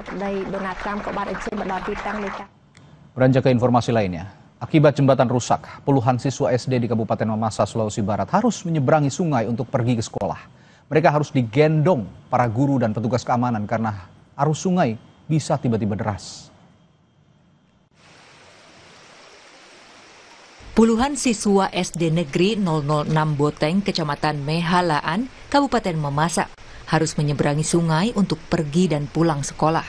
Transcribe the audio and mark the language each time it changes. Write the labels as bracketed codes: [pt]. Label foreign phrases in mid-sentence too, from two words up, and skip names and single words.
[km] Donald Trumpក៏បានអញ្ជើញមកដល់ទីតាំងនៃការ [id] Beranjak ke informasi lainnya, akibat jembatan rusak, puluhan siswa SD di Kabupaten Mamasa, Sulawesi Barat harus menyeberangi sungai untuk pergi ke sekolah. Mereka harus digendong para guru dan petugas keamanan karena arus sungai bisa tiba-tiba deras. Puluhan siswa SD Negeri 006 Boteng, Kecamatan Mehalaan, Kabupaten Mamasa, harus menyeberangi sungai untuk pergi dan pulang sekolah.